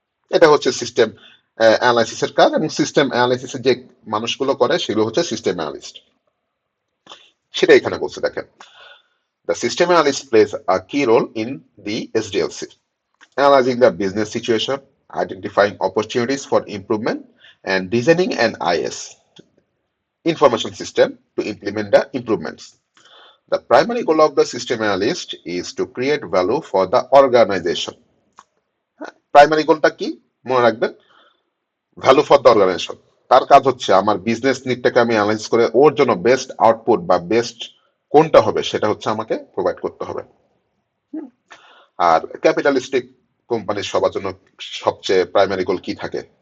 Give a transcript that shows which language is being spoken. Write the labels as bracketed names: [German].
[Bangla] এটা হচ্ছে সিস্টেম অ্যানালাইসিসের কাজ, এবং সিস্টেম অ্যানালাইসিসের যে মানুষগুলো করে সেগুলো হচ্ছে সিস্টেম অ্যানালিস্ট। সেটা এখানে বলছে, দেখেন, [English] The system analyst plays a key role in the SDLC, analyzing the business situation, identifying opportunities for improvement, and designing an IS information system to implement the improvements. The primary goal of the system analyst is to create value for the organization. [Bangla] Primary গোলটা কি মনে রাখবেন, [English] Value for the organization. [Bangla] তার কাজ হচ্ছে আমার business নিডটাকে আমি analyse করে ওর জন্য বেস্ট আউটপুট বা বেস্ট কোনটা হবে সেটা হচ্ছে আমাকে প্রোভাইড করতে হবে। আর ক্যাপিটালিস্টিক কোম্পানির সবার জন্য সবচেয়ে প্রাইমারি গোল কি থাকে?